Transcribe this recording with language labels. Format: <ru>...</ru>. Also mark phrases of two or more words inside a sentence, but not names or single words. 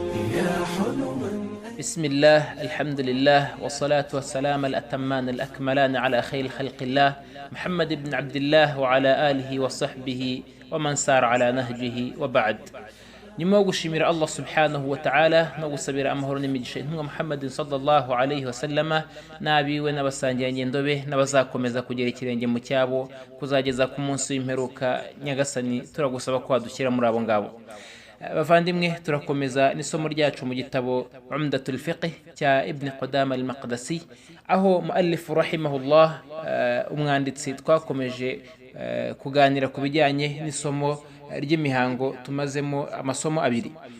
<ar>بسم الله الحمد لله والصلاة والسلام الأتمان الأكملان على خير خلق الله محمد بن عبد الله وعلى آله وصحبه ومن سار على نهجه وبعد.</ar> <rw>nyuma yo gushimira</rw> <ar>الله سبحانه وتعالى</ar> <rw>no gusabira amahoro n'imigisha intumwa Muhammad</rw> <ar>صلى الله عليه وسلم</ar> <rw>nabiwe n'abasangiye ngendobe n'abazakomeza kugera ikirenge mu cyabo kuzageza ku munsi w'imperuka. Nyagasani turagusaba ko wadukira muri abo ngabo. Bavandimwe, turakomeza n'isomo ryacu mu gitabo Umdatur Fiqhi cya Ibn Qudama al-Maqdisi, aho</rw> <ar>المؤلف رحمه الله</ar> <rw>umwanditsi twakomeje kuganira ku bijyanye n'isomo ry'imihango tumazemo amasomo abiri.</rw>